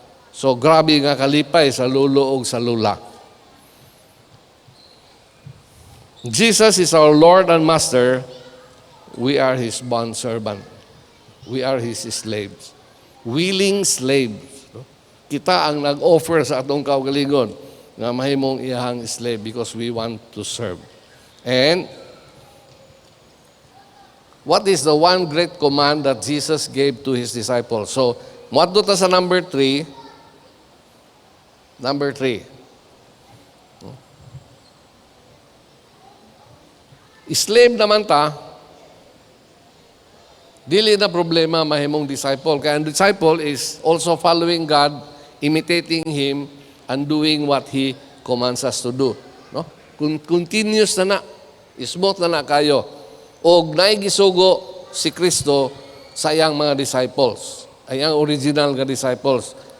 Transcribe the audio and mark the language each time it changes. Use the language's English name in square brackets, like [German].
[Cebuano] So grabe nga kalipay sa lulo ug sa lula. [English] Jesus is our Lord and Master. We are His bondservant. We are His slaves. Willing slaves. [Cebuano] No? Kita ang nag-offer sa atong kaugalingon nga mahimong iyahang slave [English] because we want to serve. And what is the one great command that Jesus gave to His disciples? [Cebuano] So, muadto ta sa number 3. Number 3. Slave naman ta, dili na problema mahimong disciple. Kaya ang [English] disciple is also following God, imitating Him, and doing what He commands us to do. [Cebuano] No? Continuous na smooth na kayo. O naigisugo si Kristo sa iyang mga disciples, ay ang original nga disciples.